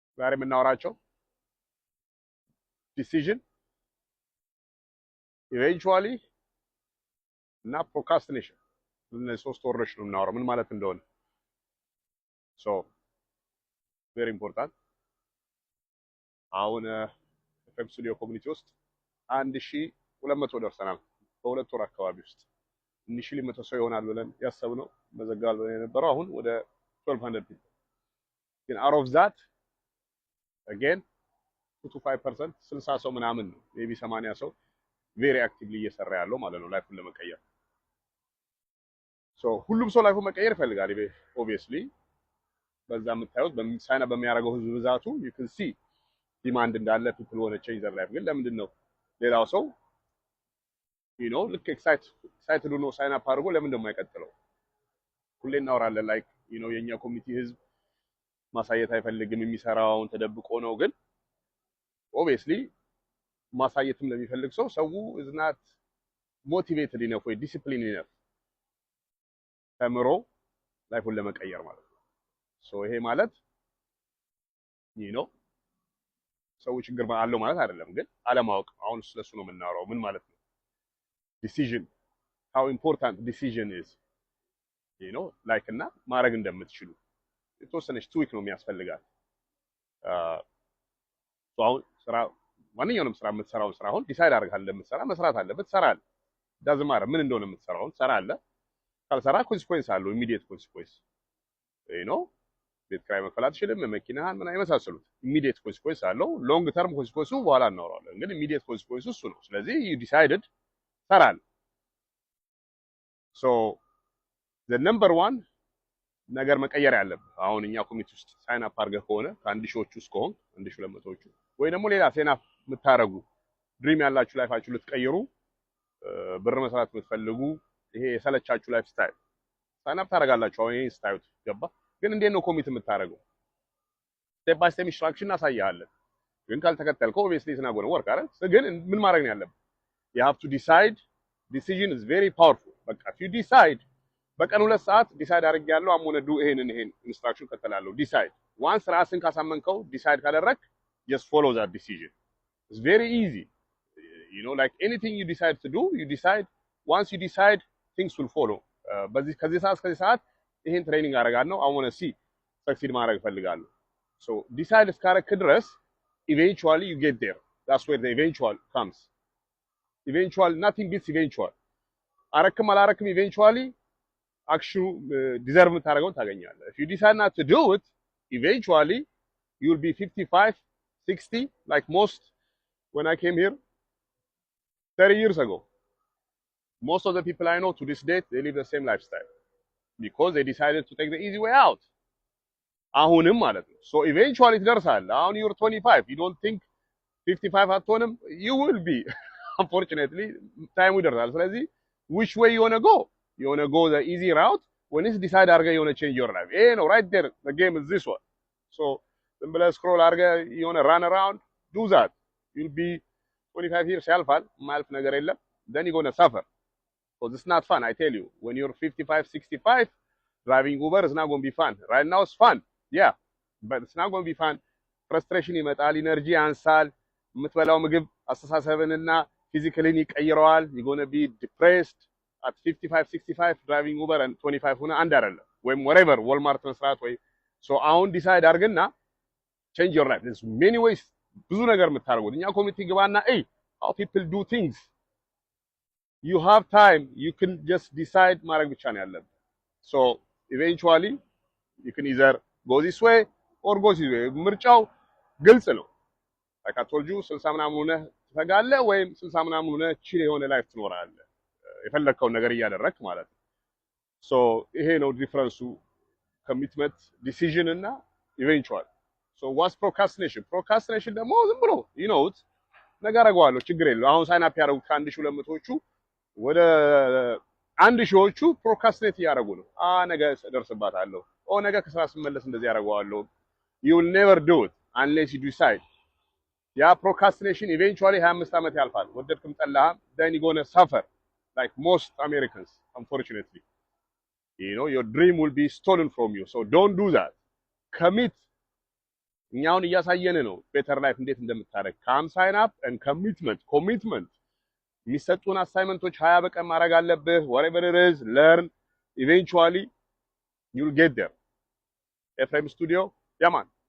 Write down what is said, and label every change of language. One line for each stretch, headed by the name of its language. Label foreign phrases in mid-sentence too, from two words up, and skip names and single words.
Amharic: ዛሬ የምናወራቸው
English: decision eventually
Amharic: እና ፕሮካስቲኔሽን እነዚህ ሶስት ወርዶች ነው የምናወራው ምን ማለት እንደሆነ።
English: so very important።
Amharic: አሁን ኤፍኤም ስቱዲዮ ኮሚኒቲ ውስጥ 1200 ደርሰናል። በሁለት ወር አካባቢ ውስጥ 1200 ሰው ይሆናል ብለን ያሰብነው መዘጋል ብለን የነበረው አሁን ወደ 1200 people ግን
English: out of that again 2 to 5%
Amharic: 60 ሰው ምናምን ነው ሜቢ 80 ሰው
English: very actively
Amharic: እየሰራ ያለው ማለት ነው ላይፉን ለመቀየር። ሶ ሁሉም ሰው ላይፉን መቀየር ይፈልጋል ኦብቪየስሊ። በዛ የምታዩት ሳይና በሚያደርገው ህዝብ ብዛቱ
English: you can see
Amharic: ዲማንድ እንዳለ
English: people want to change their life።
Amharic: ግን ለምንድን ነው ሌላው ሰው ልክ ኤክሳይትድ ሆኖ
English: sign up
Amharic: አድርጎ ለምን ደግሞ አይቀጥለው? ሁሌ እናወራለን ላይክ የኛ ኮሚኒቲ ህዝብ ማሳየት አይፈልግም፣ የሚሰራውን ተደብቆ ነው። ግን ኦብቪየስሊ ማሳየትም ለሚፈልግ ሰው
English: is not motivated enough
Amharic: ወይ
English: discipline enough
Amharic: ተምሮ ላይፉን ለመቀየር ማለት ነው። ሶ ይሄ ማለት ሰው ችግር አለው ማለት አይደለም፣ ግን አለማወቅ። አሁን ስለሱ ነው የምናወራው። ምን ማለት ነው ዲሲዥን፣
English: how important decision is like
Amharic: እና ማድረግ እንደምትችሉ የተወሰነች ትዊክ ነው የሚያስፈልጋል። አሁን ስራ ማንኛውንም ስራ የምትሰራውን ስራ አሁን ዲሳይድ አድርጋለህ እንደምትሰራ መስራት አለበት። ትሰራለህ።
English: doesn't matter
Amharic: ምን እንደሆነ የምትሰራውን ትሰራለህ። ካልሰራ ኮንሲኩዌንስ አለው፣
English: immediate consequence
Amharic: ቤት ኪራይ መክፈል አትችልም፣ መኪናህን ምን አይመሳሰሉት
English: immediate consequence
Amharic: አለው።
English: long term consequence
Amharic: በኋላ እናወራለን፣ ግን
English: immediate consequence
Amharic: እሱ ነው። ስለዚህ
English: you decided
Amharic: ትሰራለህ።
English: so the number one
Amharic: ነገር መቀየር ያለብህ አሁን እኛ ኮሚኒቲ ውስጥ
English: sign up
Amharic: አድርገህ ከሆነ ከአንድ ሺዎቹ ውስጥ ከሆን 1200ዎቹ ወይ ደግሞ ሌላ
English: sign up
Amharic: የምታረጉ ድሪም ያላችሁ ላይፋችሁ ልትቀይሩ ብር መስራት የምትፈልጉ ይሄ የሰለቻችሁ
English: life style sign up
Amharic: ታደርጋላችሁ። አሁን ይሄን ስታይል ገባ። ግን እንዴት ነው ኮሚት የምታደርገው?
English: step by step instruction
Amharic: እናሳያለን። ግን ካልተከተልከው ኦብቪየስሊ
English: it's not going to work
Amharic: አይደል? ግን ምን ማድረግ ነው ያለብህ?
English: you have to decide. decision is very powerful። በቃ if you decide
Amharic: በቀን 2 ሰዓት ዲሳይድ አድርጌያለሁ
English: I'm gonna do
Amharic: ይሄን ኢንስትራክሽን ከተላለሁ
English: decide once
Amharic: ራስን ካሳመንከው ዲሳይድ ካደረክ
English: just follow that decision. it's very easy. like anything you decide to do, you decide. once you decide things will follow.
Amharic: ከዚህ ሰዓት ይሄን ትሬኒንግ አደርጋለሁ
English: I want to see succeed
Amharic: ማድረግ ፈልጋለሁ።
English: so decide
Amharic: እስካረክ ድረስ
English: eventually you get there. that's where the eventual comes. eventual nothing beats eventual.
Amharic: አረክም አላረክም
English: eventually
Amharic: አክሽኑ ዲዘርቭ የምታደርገውን ታገኛለህ።
English: if you decide not to do it eventually you will be 55 60 like most. when I came here 30 years ago, most of the people I know to this date they live the same lifestyle because they decided to take the easy way out.
Amharic: አሁንም ማለት ነው
English: so eventually
Amharic: ትደርሳለህ። አሁን
English: you're 25 you don't think 55 አትሆንም you will be unfortunately time
Amharic: ይደርሳል። ስለዚህ
English: which way you want to go? you want to go the easy route when it's decide አድርገህ you want to change your life. no right there the game is this one. so
Amharic: ዝም ብለህ ስክሮል አድርገህ
English: you want to run around do that you'll be 25 years
Amharic: ያልፋል ማልፍ ነገር የለም
English: then you're going to suffer because it's not fun. I tell you when you're 55 65 driving Uber is not going to be fun. right now it's fun yeah but it's not going to be fun.
Amharic: frustration ይመጣል፣ ኢነርጂ ያንሳል፣ የምትበላው ምግብ አስተሳሰብንና ፊዚካሊን ይቀይረዋል።
English: you're going to be depressed at 55 65 driving Uber and
Amharic: 25 ሆነ አንድ አይደለም ወይም whatever Walmart መስራት ወይ so አሁን ዲሳይድ አድርግና
English: change your life. there's many ways
Amharic: ብዙ ነገር የምታደርጉት እኛ ኮሚኒቲ ግባና
English: how people do things. you have time you can just decide
Amharic: ማድረግ ብቻ ነው ያለብህ።
English: so eventually you can either go this way or go this way.
Amharic: ምርጫው ግልጽ ነው።
English: like I told you
Amharic: 60 ምናምን ሆነህ ትፈጋለህ ወይም 60 ምናምን ሆነህ ቺል የሆነ ላይፍ ትኖራለህ የፈለከው ነገር እያደረክ ማለት ነው። so ይሄ ነው
English: difference commitment decision
Amharic: እና ኢቬንቹዋል።
English: so what's procrastination?
Amharic: procrastination ደግሞ ዝም ብሎ ነገር አደርገዋለሁ ችግር የለው። አሁን ሳይን አፕ ያደረጉት ከ1200ዎቹ ወደ 1000ዎቹ ፕሮክራስቲኔት እያደረጉ ነው። ነገ እደርስባታለሁ፣ ነገ ከስራ ስመለስ እንደዚህ ያደርገዋለሁ።
English: you will never do it unless you decide. ያ ፕሮክራስቲኔሽን eventually
Amharic: 25 ዓመት ያልፋል ወደድክም ጠላህም
English: then you're going to suffer like most Americans unfortunately. your dream will be stolen from you. so don't do that.
Amharic: commit እኛውን እያሳየን ነው
English: better life
Amharic: እንዴት እንደምታረግ
English: come sign up and commitment
Amharic: የሚሰጡን አሳይመንቶች 20 በቀን ማድረግ አለብህ
English: whatever it is learn eventually you'll get there
Amharic: ኤፍሬም ስቱዲዮ ያማን